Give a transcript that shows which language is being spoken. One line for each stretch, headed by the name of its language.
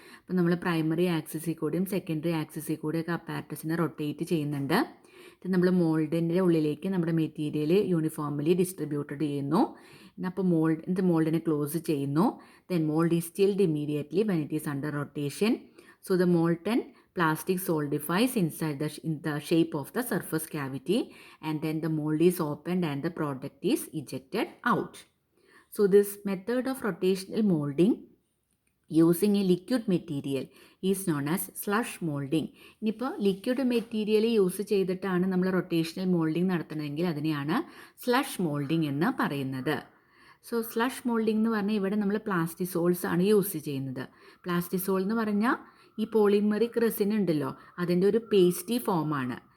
Malayalam: അപ്പോൾ നമ്മൾ പ്രൈമറി ആക്സിസിൽ കൂടിയും സെക്കൻഡറി ആക്സിസിൽ കൂടിയൊക്കെ അപ്പാരറ്റസിനെ റൊട്ടേറ്റ് ചെയ്യുന്നുണ്ട്. ഇത് നമ്മൾ മോൾഡിൻ്റെ ഉള്ളിലേക്ക് നമ്മുടെ മെറ്റീരിയൽ യൂണിഫോംലി ഡിസ്ട്രിബ്യൂട്ടഡ് ചെയ്യുന്നു. അപ്പോൾ മോൾഡിനെ ക്ലോസ് ചെയ്യുന്നു.
English: Then mould is chilled immediately when it is under rotation. So the molten plastic solidifies inside in the shape of the surface cavity, and then the mold is opened and the product is ejected out. So this method of rotational molding using a liquid material is known as slush molding.
Malayalam: ഇനിയിപ്പോൾ liquid material use ചെയ്തിട്ടാണ് നമ്മൾ rotational moulding നടത്തണമെങ്കിൽ അതിനെയാണ് slush moulding എന്ന് പറയുന്നത്. So slush moulding എന്ന് പറഞ്ഞാൽ ഇവിടെ നമ്മൾ പ്ലാസ്റ്റിസോൾസ് ആണ് യൂസ് ചെയ്യുന്നത്. പ്ലാസ്റ്റിസോൾ എന്ന് പറഞ്ഞാൽ ഈ പോളിമെറിക് റെസിൻ ഉണ്ടല്ലോ, അതിൻ്റെ ഒരു പേസ്റ്റി ഫോമാണ്.